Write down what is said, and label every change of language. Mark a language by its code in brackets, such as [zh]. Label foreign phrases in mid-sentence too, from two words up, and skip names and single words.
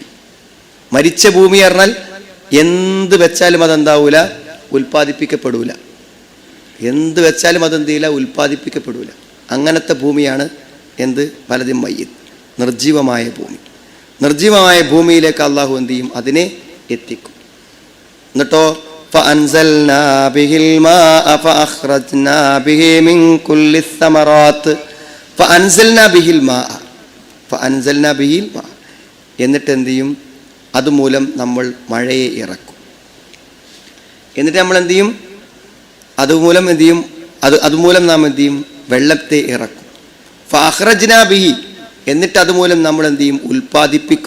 [ml] മരിച്ച ഭൂമി പറഞ്ഞാൽ എന്ത് വെച്ചാലും അതെന്താവൂല? ഉൽപ്പാദിപ്പിക്കപ്പെടൂല. എന്ത് വെച്ചാലും അതെന്ത് ചെയ്യില്ല? ഉൽപ്പാദിപ്പിക്കപ്പെടൂല. അങ്ങനത്തെ ഭൂമിയാണ് എന്ത്? പലതും മയ്യിത്ത്, നിർജീവമായ ഭൂമി. നിർജീവമായ ഭൂമിയിലേക്ക് അള്ളാഹു എന്ത് ചെയ്യും? അതിനെ എത്തിക്കും. [ar] എന്നിട്ടോ فأنزلنا به الماء فأخرجنا به من كل الثمرات فأنزلنا به الماء فأنزلنا به الماء. [ml] എന്നിട്ട് എന്ത് ചെയ്യും? അതുമൂലം നമ്മൾ മഴയെ ഇറക്കും. എന്നിട്ട് നമ്മൾ എന്ത് ചെയ്യും? അതുമൂലം എന്ത് ചെയ്യും? അതുമൂലം നാം എന്ത് ചെയ്യും? വെള്ളത്തെ ഇറക്കും. [ar] فأخرجنا به, [ml] എന്നിട്ട് അതുമൂലം നമ്മൾ എന്ത് ചെയ്യും? ഉൽപ്പാദിപ്പിക്കും.